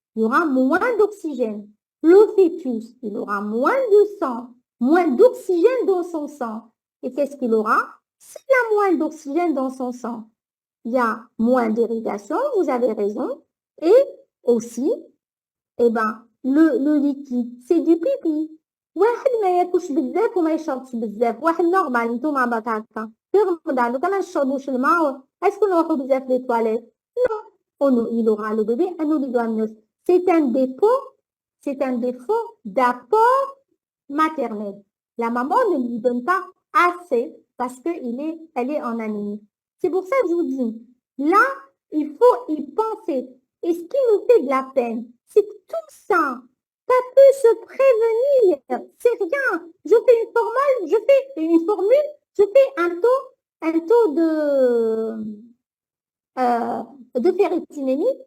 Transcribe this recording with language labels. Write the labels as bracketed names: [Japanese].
[French] Il y aura moins d'oxygène. Le fœtus, il aura moins de sang, moins d'oxygène dans son sang. Et qu'est-ce qu'il aura? S'il a moins d'oxygène dans son sang, il y a moins d'irrigation, vous avez raison. Et aussi, eh ben, le liquide, c'est du pipi. [Arabic] واحد ما ياكلش بزاف وما يشربش بزاف واحد نورمال نتوما باك هكا في رمضان لو ما نشربوش الماء اسكو نروحو بزاف لي تواليت نو [French] il aura le bébé un oligoamnios c'est un défaut d'apport maternel. La maman ne lui donne pas assez parce elle est en anémie. C'est pour ça que je vous dis, là, il faut y penser. Et ce qui nous fait de la peine, c'est que tout ça, ça peut se prévenir. C'est rien. Je fais une formule, je fais un taux de ferritinémie.